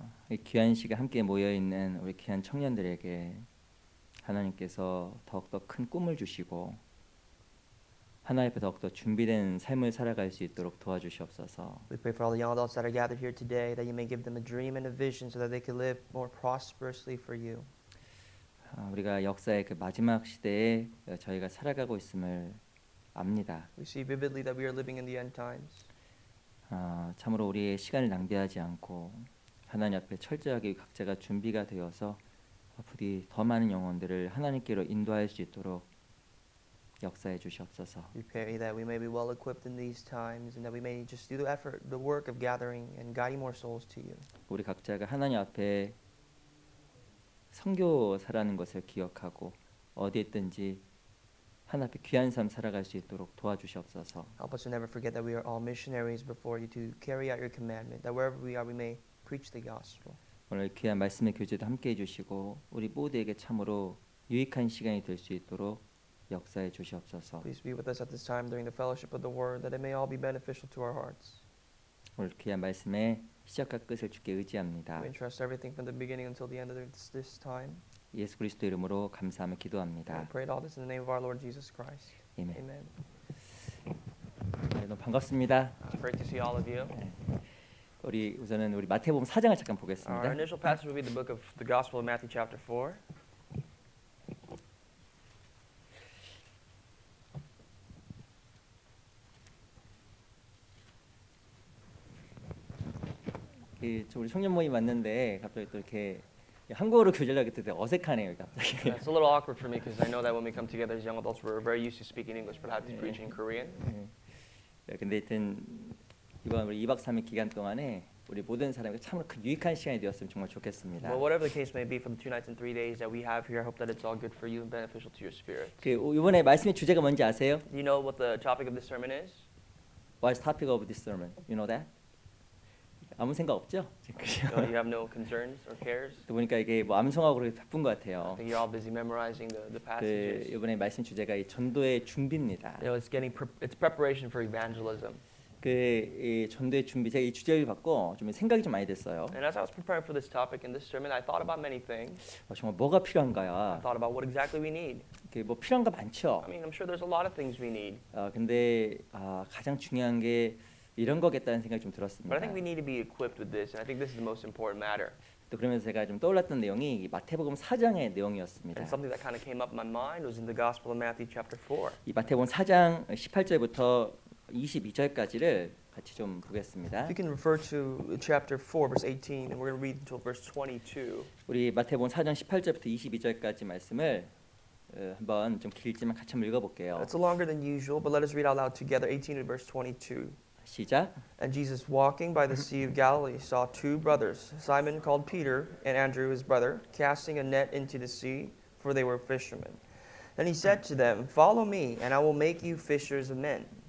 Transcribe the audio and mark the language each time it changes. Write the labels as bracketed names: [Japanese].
[Korean] 이 귀한 시간 함께 모여 있는 우리 귀한 청년들에게 하나님께서 더욱더 큰 꿈을 주시고 하나님 앞에 더욱더 준비된 삶을 살아갈 수 있도록 도와주시옵소서. [English] We pray for all the young adults that are gathered here today, that you may give them a dream and a vision so that they can live more prosperously for you. [Korean] 우리가 역사의 그 마지막 시대에 저희가 살아가고 있음을 압니다. [English] We see vividly that we are living in the end times. [Korean] 참으로 우리의 시간을 낭비하지 않고 하나님 앞에 철저하게 각자가 준비가 되어서 부디 더 많은 영혼들을 하나님께로 인도할 수 있도록 역사해 주시옵소서. [English] We pray that we may be well equipped in these times and that we may just do the effort, the work of gathering and guiding more souls to you. [Korean] 우리 각자가 하나님 앞에 선교사라는 것을 기억하고 어디 있든지 하나님 앞에 귀한 삶 살아갈 수 있도록 도와주시옵소서. [English] Help us to never forget that we are all missionaries before you to carry out your commandment, that wherever we are we may preach the gospel. [Korean] 오늘 귀한 말씀의 교제도 함께해 주시고 우리 모두에게 참으로 유익한 시간이 될 수 있도록 역사해 주시옵소서. [English] Please be with us at this time during the fellowship of the word, that it may all be beneficial to our hearts. [Korean] 오늘 귀한 말씀의 시작과 끝을 주께 의지합니다. [English] We entrust everything from the beginning until the end of this time. [Korean] 예수 그리스도 이름으로 감사하며 기도합니다. [English] We pray all this in the name of our Lord Jesus Christ. [Korean] 아멘. [English] Amen. [Korean] 네, 너무 반갑습니다. [English] It's great to see all of you. [Korean] 우리 우선은 우리 마태복음 4장을 잠깐 [English] Our [Korean] 보겠습니다. [English] initial passage will be the book of the Gospel of Matthew chapter 4. [Korean] 우리 청년 모임 왔는데 갑자기 또 이렇게 한국어로 교제하려고 했을 때 어색하네요, 갑자기. [English] It's a little awkward for me because I know that when we come together as young adults, we're very used to speaking English, but I have to preach in Korean. [Korean] 근데 하여튼 이번 우리 2박 3일 기간 동안에 우리 모든 사람에게 참으로 큰 유익한 시간이 되었으면 정말 좋겠습니다. [English] Well, whatever the case may be for the 2 nights and 3 days that we have here, I hope that it's all good for you and beneficial to your spirit. [Korean] 그 이번에 말씀의 주제가 뭔지 아세요? [English] Do you know what the topic of this sermon is? What's the topic of this sermon? You know that? [Korean] 아무 생각 없죠? [English] No, you have no concerns or cares? [Korean] 또 보니까 이게 뭐 암송하고 그렇게 바쁜 것 [English] I [Korean] 같아요. [English] think you're all busy memorizing the 그 passages. [Korean] 이번에 말씀 주제가 이 전도의 준비입니다. [English] You know, it's preparation for evangelism. [Korean] 이 전도의 준비 제가 이 주제를 받고 좀 생각이 좀 많이 됐어요. [English] And as I was preparing for this topic in this sermon, I thought about many things. [Korean] 정말 뭐가 [English] I [Korean] 필요한가요? [English] thought about what exactly we need. [Korean] 뭐 필요한 거 많죠. [English] I mean, I'm sure there's a lot of things we need. [Korean] 근데 가장 중요한 게 이런 거겠다는 생각이 좀 [English] But I [Korean] 들었습니다. [English] think we need to be equipped with this, and I think this is the most important matter. [Korean] 또 그러면서 제가 좀 떠올랐던 내용이 이 마태복음 4장의 내용이었습니다. [English] And something that kind of came up in my mind was in the Gospel of Matthew chapter 4. [Korean] 이 마태복음 4장 18절부터 22절까지를 같이 좀 보겠습니다. [English] You can refer to chapter 4, verse 18, and we're going to read until verse 22. [Korean] 우리 마태복음 4장 18절부터 22절까지 말씀을 한번 좀 길지만 같이 한번 읽어볼게요. [English] It's longer than usual, but let us read out loud together, 18 to verse 22. [Korean] 시작. [English] And Jesus, walking by the Sea of Galilee, saw two brothers, Simon called Peter, and Andrew his brother, casting a net into the sea, for they were fishermen. Then he said to them, "Follow me, and I will make you fishers of men."